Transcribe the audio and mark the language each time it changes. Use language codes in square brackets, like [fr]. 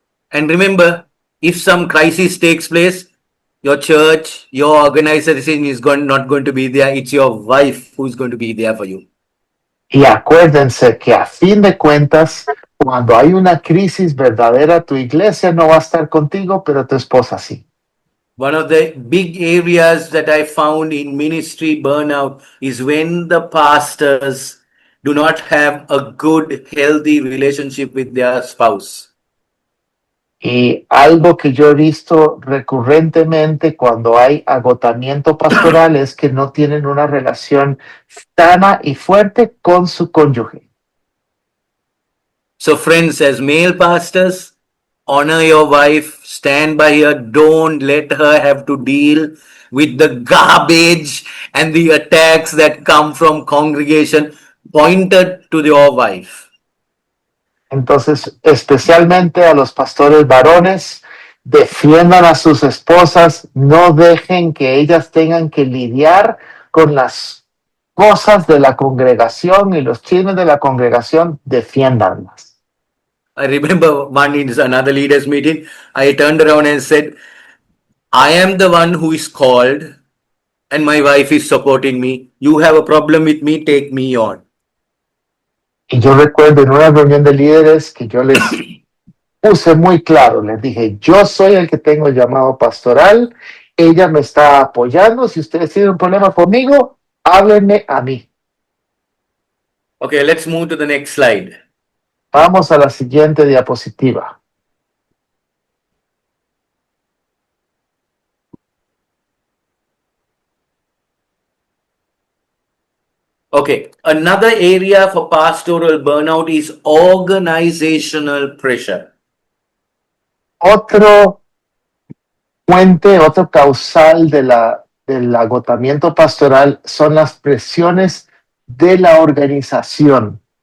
[en] And remember, if some crisis takes place, your church, your organization is not going to be there. It's your wife who's going to be there for you. [es] Y acuérdense que a fin de cuentas, cuando hay una crisis verdadera, tu iglesia no va a estar contigo, pero tu esposa sí. [en] One of the big areas that I found in ministry burnout is when the pastors do not have a good, healthy relationship with their spouse. [es] Y algo que yo he visto recurrentemente cuando hay agotamiento pastoral es que no tienen una relación sana y fuerte con su cónyuge. [en] So, friends, as male pastors, honor your wife, stand by her, don't let her have to deal with the garbage and the attacks that come from congregation pointed to your wife. [es] Entonces, especialmente a los pastores varones, defiendan a sus esposas, no dejen que ellas tengan que lidiar con las cosas de la congregación y los chismes de la congregación, defiéndanlas. [en] I remember one in another leaders meeting, I turned around and said, I am the one who is called and my wife is supporting me. You have a problem with me, take me on. [es] Y yo recuerdo en una reunión de líderes que yo les puse muy claro, les dije, yo soy el que tengo el llamado pastoral, ella me está apoyando, si ustedes tienen un problema conmigo, háblenme a mí. [en] Okay, let's move to the next slide. [es] Vamos a la siguiente diapositiva. [en] Okay, another area for pastoral burnout is organizational pressure. [es] Otro fuente, otro causal del agotamiento pastoral son las presiones de la organización.